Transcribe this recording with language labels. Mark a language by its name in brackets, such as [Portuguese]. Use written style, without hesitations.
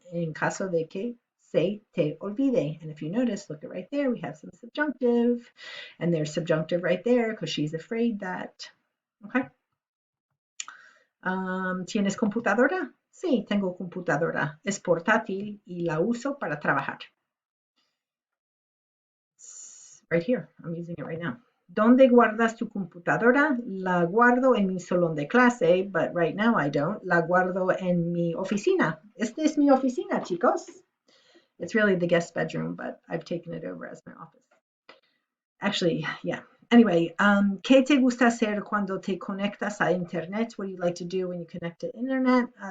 [Spanish] En caso de que se te olvide. [English] And if you notice, look at right there, we have some subjunctive, and there's subjunctive right there because she's afraid that. [Spanish] Okay. ¿Tienes computadora? Sí, tengo computadora. Es portátil y la uso para trabajar. [English] Right here. I'm using it right now. [Spanish] ¿Dónde guardas tu computadora? La guardo en mi salón de clase, [English] but right now I don't. [Spanish] La guardo en mi oficina. Esta es mi oficina, chicos. [English] It's really the guest bedroom, but I've taken it over as my office. Actually, yeah. [Spanish] Anyway, ¿qué te gusta hacer cuando te conectas a internet? [English] What do you like to do when you connect to internet?